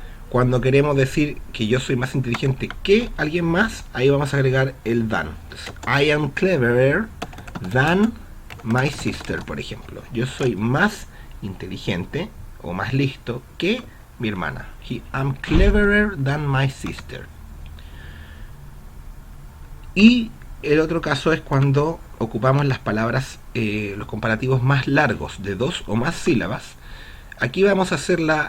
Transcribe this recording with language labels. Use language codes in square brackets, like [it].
[es] Cuando queremos decir que yo soy más inteligente que alguien más, ahí vamos a agregar el than. [en] Entonces, I am cleverer than my sister, [es] por ejemplo. Yo soy más inteligente o más listo que mi hermana. [en] I'm cleverer than my sister. [es] Y el otro caso es cuando ocupamos las palabras, los comparativos más largos, de dos o más sílabas. Aquí vamos a hacer